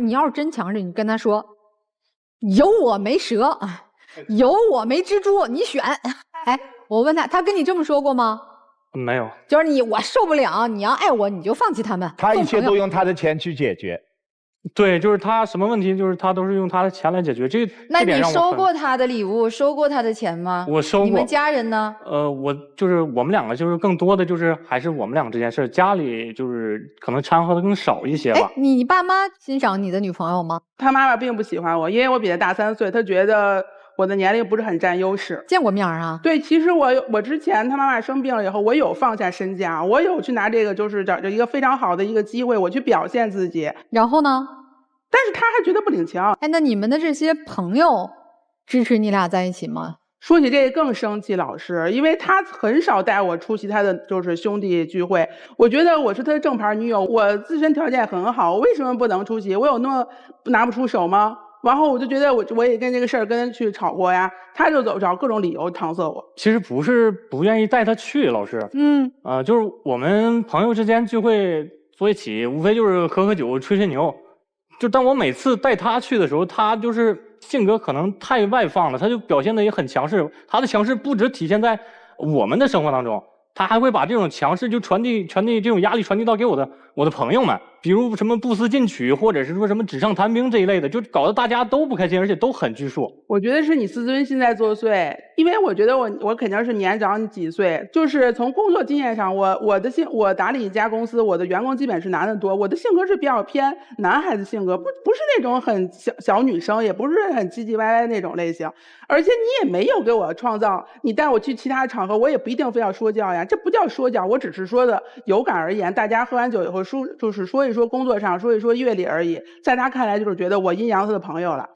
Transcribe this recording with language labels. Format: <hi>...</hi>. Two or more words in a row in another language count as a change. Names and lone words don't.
<zh>你要是真強勢，你跟他說，有我沒蛇，有我沒蜘蛛，你選。哎，我問他跟你這麼說過嗎？沒有。就是我受不了，你要愛我，你就放棄他們。他一切都用他的錢去解決。對，就是他什麼問題，就是他都是用他的錢來解決。那你收過他的禮物，收過他的錢嗎？我收過。你們家人呢？我們兩個就是更多的就是還是我們兩個這件事，家裡就是可能摻和的更少一些吧。你爸媽欣賞你的女朋友嗎？他媽媽並不喜歡我，因為我比他大3歲，他覺得我的年齡不是很佔優勢。見過面啊？對，其實我之前他媽媽生病了以後，我有放下身價，我有去拿這個就是找着一個非常好的一個機會，我去表現自己。然後呢？但是他還覺得不領情。那你們的這些朋友支持你倆在一起嗎？說起這個更生氣，老師，因為他很少帶我出席他的就是兄弟聚會。我覺得我是他的正牌女友，我自身條件很好，我為什麼不能出席？我有那麼拿不出手嗎？然後我就覺得我也跟這個事兒跟他去吵過呀，他就找各種理由搪塞我。其實不是不願意帶他去，老師。就是我們朋友之間聚會坐一起，無非就是喝酒、吹牛。就當我每次帶他去的時候，他就是性格可能太外放了，他就表現得也很強勢。他的強勢不只體現在我們的生活當中，他還會把這種強勢就傳遞這種壓力傳遞到給我的朋友們，比如什麼不思進取，或者是說什麼紙上談兵這一類的，就搞得大家都不開心，而且都很拘束。我覺得是你自尊心在作祟，因為我覺得我肯定是年長你幾歲，就是從工作經驗上，我打理一家公司，我的員工基本是男的多，我的性格是比較偏男孩子性格，不是那種很小女生，也不是很唧唧歪歪那種類型，而且你也沒有給我創造，你帶我去其他場合，我也不一定非要說教呀，這不叫說教，我只是說的有感而言，大家喝完酒以後就是說一說工作上，說一說閱歷而已，在他看來就是覺得我陰陽他的朋友了。</zh>